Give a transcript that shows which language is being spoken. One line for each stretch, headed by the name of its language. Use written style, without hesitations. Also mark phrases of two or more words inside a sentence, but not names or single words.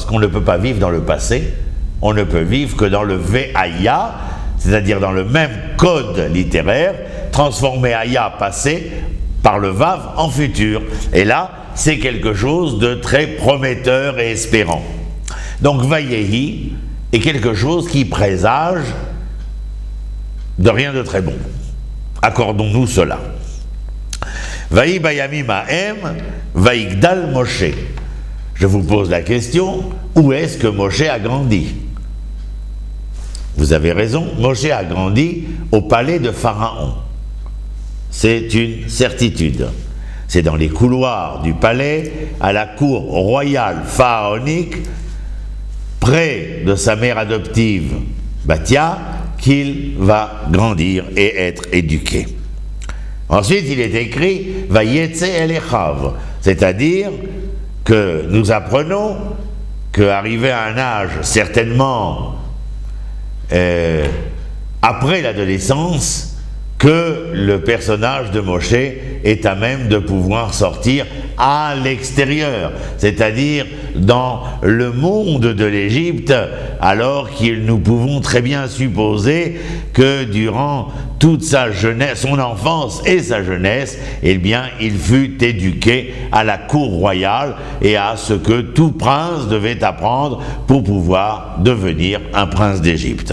French: Qu'on ne peut pas vivre dans le passé, on ne peut vivre que dans le Ve'aya, c'est-à-dire dans le même code littéraire, transformer Aya passé par le Vav en futur. Et là, c'est quelque chose de très prometteur et espérant. Donc Vayehi est quelque chose qui présage de rien de très bon. Accordons-nous cela.
Hebrew: ויהי בימים ההם ויגדל משה.
French: Je vous pose la question, où est-ce que Moshe a grandi? Vous avez raison, Moshe a grandi au palais de Pharaon. C'est une certitude. C'est dans les couloirs du palais, à la cour royale pharaonique, près de sa mère adoptive, Bathia, qu'il va grandir et être éduqué. Ensuite, il est écrit «
Hebrew: ויצא אל אחיו »,
French: c'est-à-dire que nous apprenons qu'arrivé à un âge certainement après l'adolescence, que le personnage de Moshe est à même de pouvoir sortir à l'extérieur, c'est-à-dire dans le monde de l'Égypte, alors que nous pouvons très bien supposer que durant toute sa jeunesse, son enfance et sa jeunesse, eh bien, il fut éduqué à la cour royale et à ce que tout prince devait apprendre pour pouvoir devenir un prince d'Égypte.